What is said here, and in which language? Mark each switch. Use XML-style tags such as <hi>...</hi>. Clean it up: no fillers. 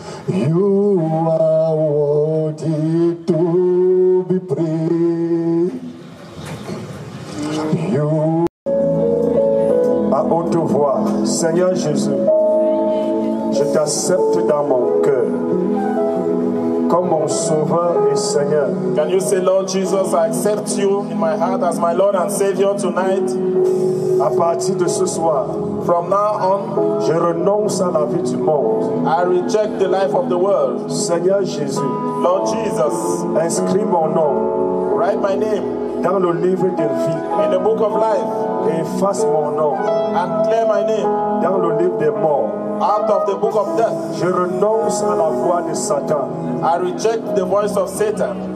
<en>You are worthy to be praised. You.</en> <fr>À haute voix, Seigneur Jésus, je t'accepte dans mon cœur comme mon sauveur et Seigneur.</fr> <en>Can you say, Lord Jesus, I accept you in my heart as my Lord and Savior tonight?</en> <fr>À partir de ce soir,</fr> <en>from now on,</en> <fr>je renonce à la vie du monde.</fr> <en>I reject the life of the world.</en> <fr>Seigneur Jésus,</fr> <en>Lord Jesus,</en> <fr>inscris mon nom,</fr> <en>write my name</en> <fr>dans le livre de vie,</fr> <en>in the book of life,</en> <fr>et efface mon nom</fr> <en>and clear my name</en> <fr>dans le livre des morts.</fr> <en>out of the book of death.</en> <fr>Je renonce à la voix de Satan.</fr> <en>I reject the voice of Satan</en>